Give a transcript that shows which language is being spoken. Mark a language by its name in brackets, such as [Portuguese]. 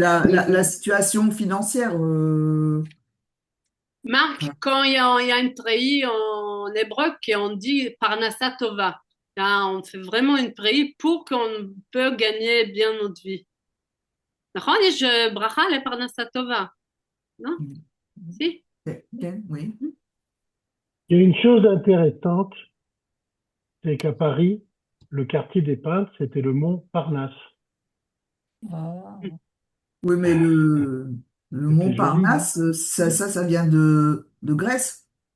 [French] la situation financière. Marc, Enfin, quand il y a une treillis en hébreu on dit [Hebrew] Parnassa Tova. [French] Là, on fait vraiment une treillis pour qu'on peut gagner bien notre vie. [Hebrew] נכון? יש ברכה לפרנסה טובה, [French] non? Si? oui. Il y a une chose intéressante, c'est qu'à Paris, le quartier des peintres, c'était le mont Parnasse. Ah. Oui, mais le C'était joli, non? Montparnasse, ça vient de Grèce.